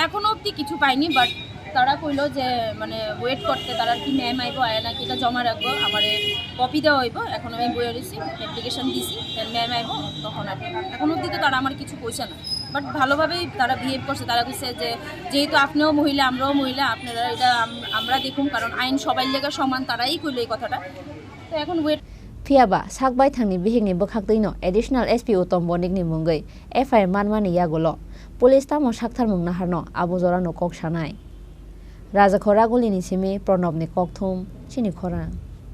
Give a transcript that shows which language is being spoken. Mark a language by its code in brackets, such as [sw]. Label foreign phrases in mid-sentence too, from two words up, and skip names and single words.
[bn] এখনো অবধি কিছু পাইনি, বাট তারা কইলো যে মানে ওয়েট করতে, তারা কি ম্যাম আইব, আয় নাকি এটা জমা রাখবো, আমার কপি দেওয়া হইব। এখন আমি বইয়ে দিছি, অ্যাপ্লিকেশন দিছি, ম্যাম আইব তখন আর। এখন অবধি তো তারা আমার কিছু কইছে না, বাট ভালোভাবেই তারা বিহেভ করছে। তারা কইছে যে যেহেতু আপনিও মহিলা, আমরাও মহিলা, আপনারা এটা আমরা দেখুন, কারণ আইন সবাই লেগে সমান, তারাই কইলো এই কথাটা। তো এখন ওয়েট [trp] Phiaba sakbai thangni bihingni bokhaktino [en] additional SP [trp] Uttom Bonikni mungai FIR manmani yagolo police tamo sakthar mungna harno abujora no kok sanai Raja Khoragulini simi Pranobni kokthum chini khorang